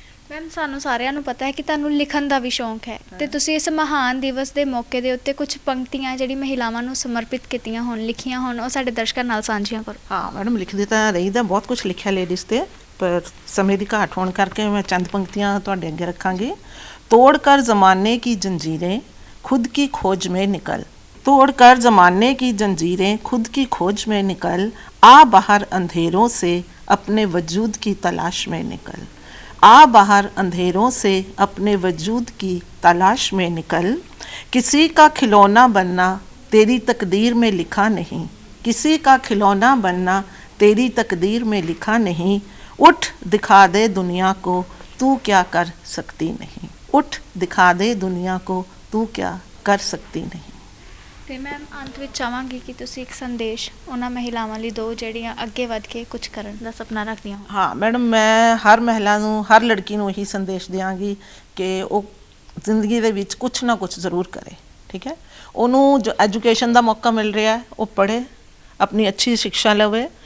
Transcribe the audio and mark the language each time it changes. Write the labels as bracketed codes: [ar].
[pa] Ma'am ਸਾਨੂੰ ਸਾਰਿਆਂ ਨੂੰ ਪਤਾ ਹੈ ਕਿ ਤੁਹਾਨੂੰ ਲਿਖਣ ਦਾ ਵੀ ਸ਼ੌਂਕ ਹੈ ਅਤੇ ਤੁਸੀਂ ਇਸ ਮਹਾਨ ਦਿਵਸ ਦੇ ਮੌਕੇ ਦੇ ਉੱਤੇ ਕੁਝ ਪੰਕਤੀਆਂ ਜਿਹੜੀ ਮਹਿਲਾਵਾਂ ਨੂੰ ਸਮਰਪਿਤ ਕੀਤੀਆਂ ਹੋਣ, ਲਿਖੀਆਂ ਹੋਣ, ਉਹ ਸਾਡੇ ਦਰਸ਼ਕਾਂ ਨਾਲ ਸਾਂਝੀਆਂ ਕਰੋ। ਹਾਂ ਮੈਡਮ, ਲਿਖਦੀ ਤਾਂ ਰਹੀਦਾ, ਬਹੁਤ ਕੁਛ ਲਿਖਿਆ ਲੇਡੀਜ਼ 'ਤੇ, ਪਰ ਸਮੇਂ ਦੀ ਘਾਟ ਹੋਣ ਕਰਕੇ ਮੈਂ ਚੰਦ ਪੰਕਤੀਆਂ ਤੁਹਾਡੇ ਅੱਗੇ ਰੱਖਾਂਗੀ। [hi] ਤੋੜ ਕਰ ਜ਼ਮਾਨੇ ਕੀ ਜੰਜੀरें खुद की खोज में निकल, तोड़ कर ज़माने की जंजीरें खुद की खोज में निकल, आ बाहर अंधेरों से अपने वजूद की तलाश में निकल, आ बाहर अंधेरों से अपने वजूद की तलाश में निकल। किसी का खिलौना बनना तेरी तकदीर में लिखा नहीं, किसी का खिलौना बनना तेरी तकदीर में लिखा नहीं। उठ दिखा दे दुनिया को तू क्या कर सकती नहीं, उठ दिखा दे दुनिया को तू क्या कर सकती नहीं। [pa] ਅਤੇ ਮੈਮ ਅੰਤ ਵਿੱਚ ਚਾਹਾਂਗੀ ਕਿ ਤੁਸੀਂ ਇੱਕ ਸੰਦੇਸ਼ ਉਹਨਾਂ ਮਹਿਲਾਵਾਂ ਲਈ ਦਿਓ ਜਿਹੜੀਆਂ ਅੱਗੇ ਵੱਧ ਕੇ ਕੁਝ ਕਰਨ ਦਾ ਸੁਪਨਾ ਰੱਖਦੀਆਂ ਹੋਣ। ਹਾਂ ਮੈਡਮ, ਮੈਂ ਹਰ ਮਹਿਲਾ ਨੂੰ, ਹਰ ਲੜਕੀ ਨੂੰ ਇਹੀ ਸੰਦੇਸ਼ ਦਿਆਂਗੀ ਕਿ ਉਹ ਜ਼ਿੰਦਗੀ ਦੇ ਵਿੱਚ ਕੁਛ ਨਾ ਕੁਛ ਜ਼ਰੂਰ ਕਰੇ। ਠੀਕ ਹੈ, ਉਹਨੂੰ ਜੋ ਐਜੂਕੇਸ਼ਨ ਦਾ ਮੌਕਾ ਮਿਲ ਰਿਹਾ ਉਹ ਪੜ੍ਹੇ, ਆਪਣੀ ਅੱਛੀ ਸਿੱਖਿਆ ਲਵੇ।